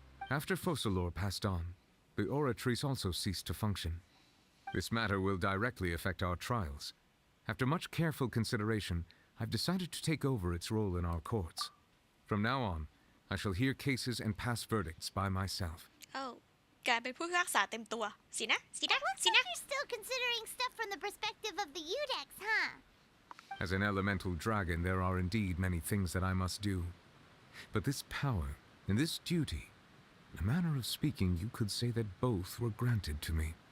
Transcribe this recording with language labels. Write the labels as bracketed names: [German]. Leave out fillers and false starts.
[English] After Fossilor passed on, the Oratrice also ceased to function. This matter will directly affect our trials. After much careful consideration, I've decided to take over its role in our courts. From now on, I shall hear cases and pass verdicts by myself. [Thai] กลายเป็นผู้พิพากษาเต็มตัวสินะ [English] Looks like you're still considering stuff from the perspective of the Udex, huh? As an elemental dragon, there are indeed many things that I must do. But this power and this duty, in a manner of speaking, you could say that both were granted to me.